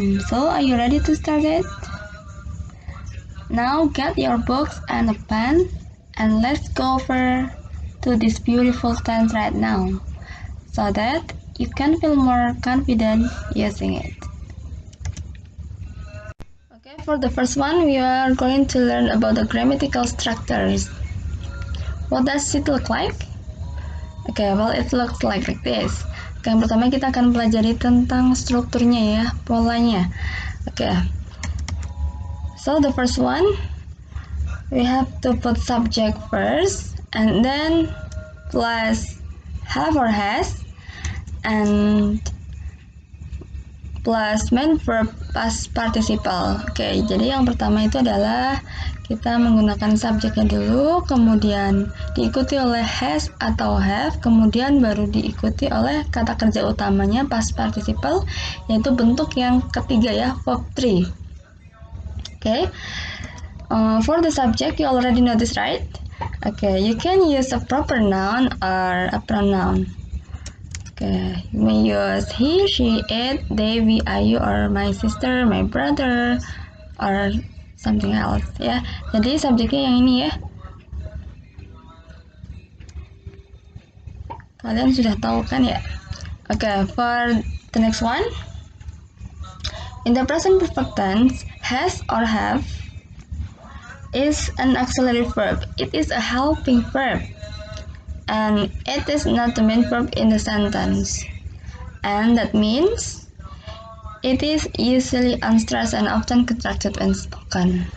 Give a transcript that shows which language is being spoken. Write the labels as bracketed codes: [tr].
[en] So are you ready to start it? Now get your books and a pen and let's go over to this beautiful tense right now so that you can feel more confident using it. Okay, for the first one, we are going to learn about the grammatical structures. What does it look like? Okay, well it looks like this. [id] Oke, yang pertama kita akan pelajari tentang strukturnya ya, polanya. Oke. [en] So the first one, we have to put subject first, and then plus have or has, and plus main verb past participle. [id] Oke, jadi yang pertama itu adalah kita menggunakan subjeknya dulu, kemudian diikuti oleh has atau have, kemudian baru diikuti oleh kata kerja utamanya past participle, yaitu bentuk yang ketiga ya, verb 3. [en] Okay, for the subject you already know this, right? Okay, you can use a proper noun or a pronoun. Okay, you may use he, she, it, they, we, I, you, or my sister, my brother, or something else ya. [id] Jadi subjeknya yang ini ya. Kalian sudah tahu kan ya? [en] Okay, for the next one. In the present perfect tense, has or have is an auxiliary verb. It is a helping verb, and it is not the main verb in the sentence. And that means it is usually unstressed and often contracted when spoken.